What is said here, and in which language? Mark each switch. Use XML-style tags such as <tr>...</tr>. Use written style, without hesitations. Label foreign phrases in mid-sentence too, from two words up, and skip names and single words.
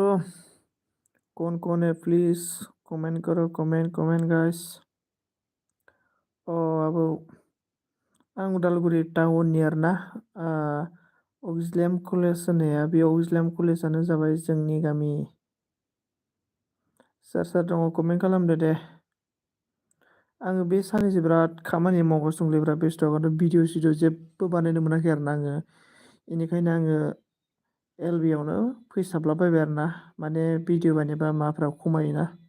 <hi>कौन है</hi> <en>please comment</en> <hi>करो</hi> <en>comment guys.</en> <brx>अब आं उदालगुरि टाउननि आरोना अक्जिलेम कलेज होननाया बे अक्जिलेम कलेजानो जाबाय जोंनि गामि। सोर दङ कमेन्ट खालामदो दे। आङो बे साननैसो बिराद खामानि मावगासिनो दंलै बिराद बेस्थ' भिडिअ सिडिअ जेबो बानायनो मोनाखै आरोना आङो बेनिखायनो आङो एलबियावनो फैसाबलाबायबाय आरोना माने भिडिअ बानायबा माबाफ्रा खमायोना।</brx>